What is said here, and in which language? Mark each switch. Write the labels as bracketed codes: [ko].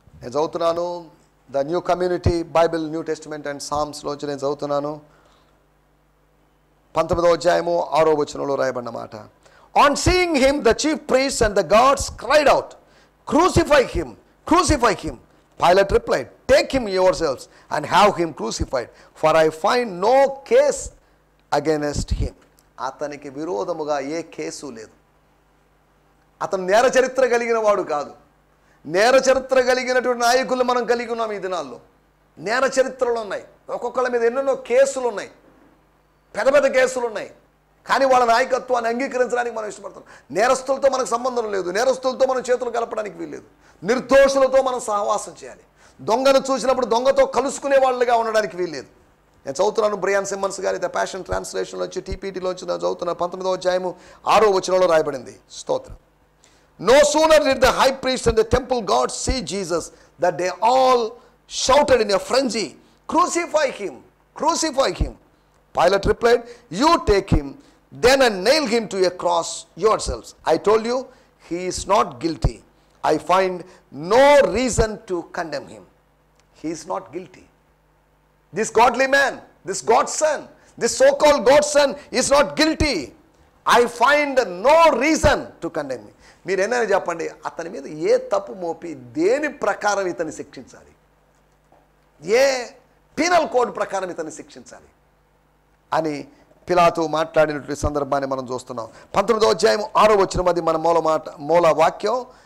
[te] నేను చదువుతున్నాను the new community Bible, new testament and psalms లోంచి నేను చదువుతున్నాను. 19వ అధ్యాయము 6వ వచనంలో రాయబడిన మాట. [en] On seeing him the chief priests and the guards cried out, crucify him, crucify him. Pilate replied, take him yourselves and have him crucified, for I find no case against him. [te] అతనికి విరోధముగా ఏ case లేదు. అతను నేర చరిత్ర కలిగిన వాడు కాదు. నేర చరిత్ర కలిగినటువంటి నాయకులు మనం కలిగి ఉన్నాం ఈ దినాల్లో. నేర చరిత్రలు ఉన్నాయి, ఒక్కొక్కళ్ళ మీద ఎన్నెన్నో కేసులు ఉన్నాయి, పెద్ద పెద్ద కేసులు ఉన్నాయి. కానీ వాళ్ళ నాయకత్వాన్ని అంగీకరించడానికి మనం ఇష్టపడతాం. నేరస్తులతో మనకు సంబంధం లేదు, నేరస్తులతో మనం చేతులు కలపడానికి వీల్లేదు. నిర్దోషులతో మనం సహవాసం చేయాలి. దొంగను చూసినప్పుడు దొంగతో కలుసుకునే వాళ్ళుగా ఉండడానికి వీల్లేదు. నేను చదువుతున్నాను బ్రయాన్ సిమ్మన్స్ గారి ద ప్యాషన్ ట్రాన్స్లేషన్లోంచి, టీపీటీలోంచి నేను చదువుతున్నాను. 19వ అధ్యాయము 6వ వచనంలో రాయబడింది. స్తోత్రం. [en] No sooner did the high priest and the temple gods see Jesus that they all shouted in a frenzy, crucify him, crucify him. Pilate replied, you take him then and nail him to a cross yourselves. I told you, he is not guilty. I find no reason to condemn him. He is not guilty. This godly man, this God's son, this so-called God's son is not guilty. I find no reason to condemn him. [te] మీరు ఏమైనా చెప్పండి, అతని మీద ఏ తప్పు మోపి దేని ప్రకారం ఇతన్ని శిక్షించాలి, ఏ పీనల్ కోడ్ ప్రకారం ఇతన్ని శిక్షించాలి అని పిలాతు మాట్లాడినటువంటి సందర్భాన్ని మనం చూస్తున్నాం. 19వ అధ్యాయం 6వ వచనం, అది మన మూల వాక్యం.